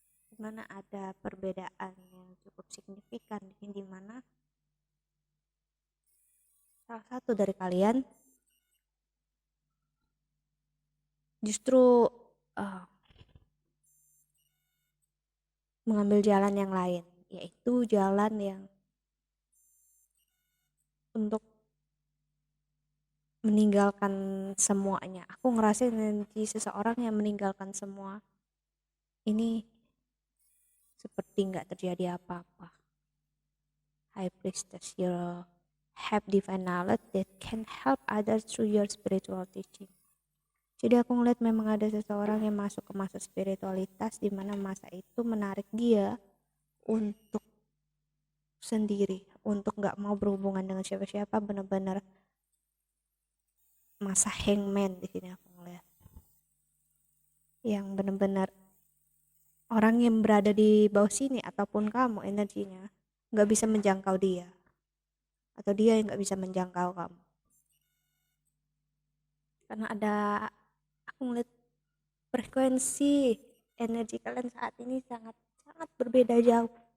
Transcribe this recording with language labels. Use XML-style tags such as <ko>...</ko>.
<id>Dimana ada perbedaan yang cukup signifikan di mana salah satu dari kalian justru mengambil jalan yang lain, yaitu jalan yang untuk meninggalkan semuanya. Aku ngerasain energi seseorang yang meninggalkan semua ini seperti nggak terjadi apa-apa.</id> <en>High Priestess, you have divine knowledge that can help others through your spiritual teaching.</en> <id>Jadi aku ngeliat memang ada seseorang yang masuk ke masa spiritualitas, di mana masa itu menarik dia untuk sendiri, untuk nggak mau berhubungan dengan siapa-siapa, benar-benar masa hangman di sini aku ngeliat, yang benar-benar orang yang berada di bawah sini ataupun kamu energinya nggak bisa menjangkau dia, atau dia yang nggak bisa menjangkau kamu, karena ada, aku ngeliat frekuensi energi kalian saat ini sangat berbeda jauh.</id>